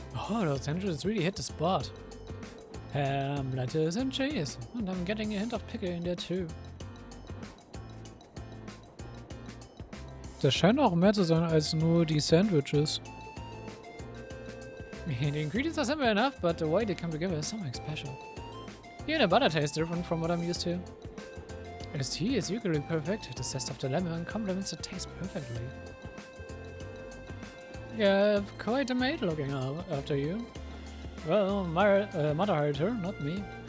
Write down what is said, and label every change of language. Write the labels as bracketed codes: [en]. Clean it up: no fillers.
[en] Oh, those sandwiches really hit the spot. Ham, lettuce, and cheese. And I'm getting a hint of pickle in there too. [de] Das scheint auch mehr zu sein als nur die Sandwiches. [en] The ingredients are simple enough, but the way they come together is something special. Even the butter tastes different from what I'm used to. Its tea is usually perfect. The zest of the lemon complements the taste perfectly. You have quite a maid looking after you. Well, my mother hired her, not me.